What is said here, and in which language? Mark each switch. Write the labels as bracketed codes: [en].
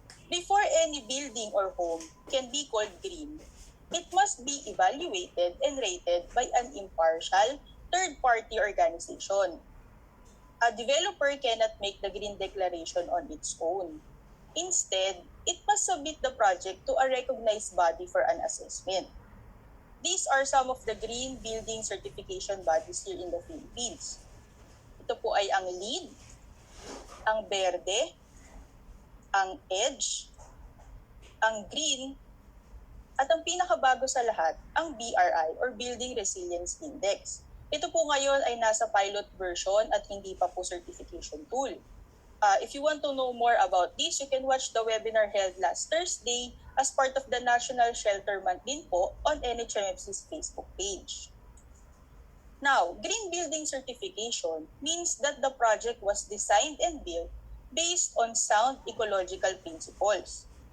[en] Before any building or home can be called green, it must be evaluated and rated by an impartial third-party organization. A developer cannot make the green declaration on its own. Instead, it must submit the project to a recognized body for an assessment. These are some of the green building certification bodies here in the Philippines. [tl] Ito po ay ang LEED, ang Verde, ang EDGE, ang Green, at ang pinakabago sa lahat, ang BRI or Building Resilience Index. Ito po ngayon ay nasa [en] pilot version [tl] at hindi pa po [en] certification tool. If you want to know more about this, you can watch the webinar held last Thursday as part of the National Shelter Month [tl] din po [en] on NHMFC's Facebook page. Now, green building certification means that the project was designed and built based on sound ecological principles.